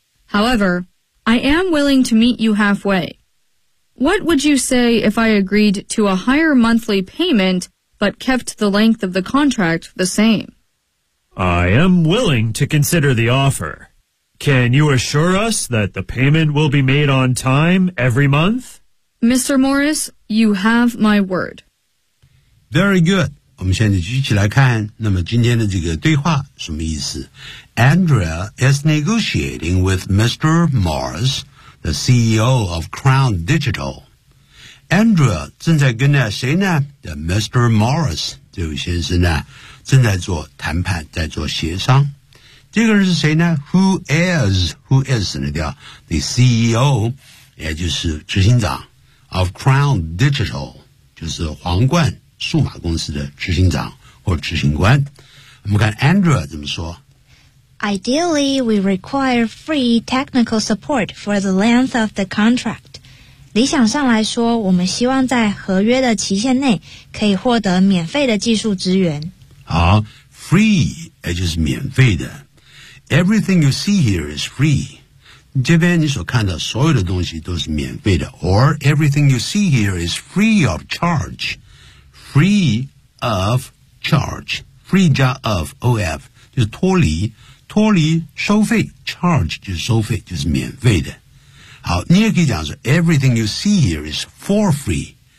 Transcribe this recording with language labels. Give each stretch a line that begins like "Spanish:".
English: However, I am willing to meet you halfway. What would you say if I agreed to a higher monthly paymentbut kept the length of the contract the same. I am willing to consider the offer. Can you assure us that the payment will be made on time every month? Mr. Morris, you have my word. Very good.
Chinese: 我们现在继续来看那么今天的这个对话什么意思。
English: Andrea is negotiating with Mr. Morris, the CEO of Crown Digital.
Chinese: Andrea 正在跟着谁呢 ?The Mr. Morris, 这位先生呢正在做谈判在做协商。这个人是谁呢 ?
English: Who is,
Chinese: 那叫 ?The CEO, 也就是执行长 of Crown Digital, 就是皇冠数码公司的执行长或执行官。我们看 Andrea 怎么说。
English: Ideally, we require free technical support for the length of the contract.
Chinese: 理想上来说，我们希望在合约的期限内可以获得免费的技术资源。
English: 好 ，free
Chinese: 也就是免费的。
English: Everything you see here is free。
Chinese: 这边你所看到所有的东西都是免费的。
English: Or everything you see here is free of charge。 Free of charge。
Chinese: Free 加 of of 就是脱离，脱离收费。 Charge 就是收费，就是免费的。好，你也可以讲说 ，
English: everything you see here is for free。